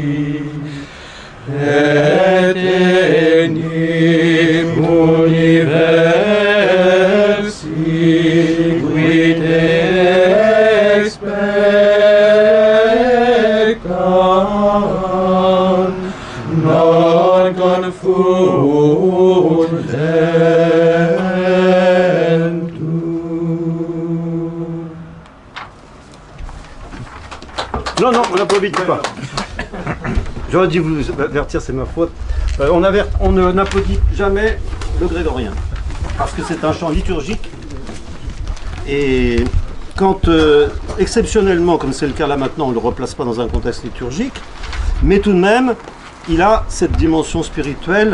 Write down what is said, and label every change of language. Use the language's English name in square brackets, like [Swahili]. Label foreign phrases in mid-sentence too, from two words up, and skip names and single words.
[Latin] et enim universi qui te expecta, non confundentur. [French] Non, non, on n'applaudit pas. J'aurais dû vous avertir, c'est ma faute. On n'applaudit jamais le grégorien, parce que c'est un chant liturgique. Et quand, exceptionnellement, comme c'est le cas là maintenant, on ne le replace pas dans un contexte liturgique, mais tout de même, il a cette dimension spirituelle.